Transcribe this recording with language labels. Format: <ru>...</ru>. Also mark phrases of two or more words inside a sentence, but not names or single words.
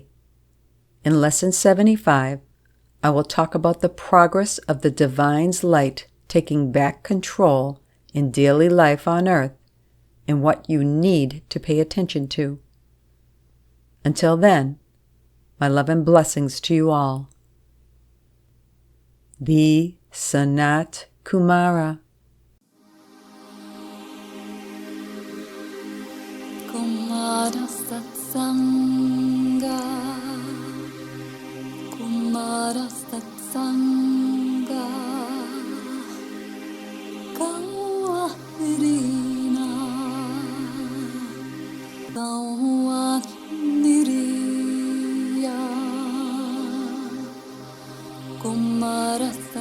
<en>In Lesson 75, I will talk about the progress of the Divine's light taking back control in daily life on earth and what you need to pay attention to. Until then, my love and blessings to you all. The Sanat Kumara. Kumara Satsanga, Kumara Satsanga, Kawairina, Kawairiya, Kumara</en>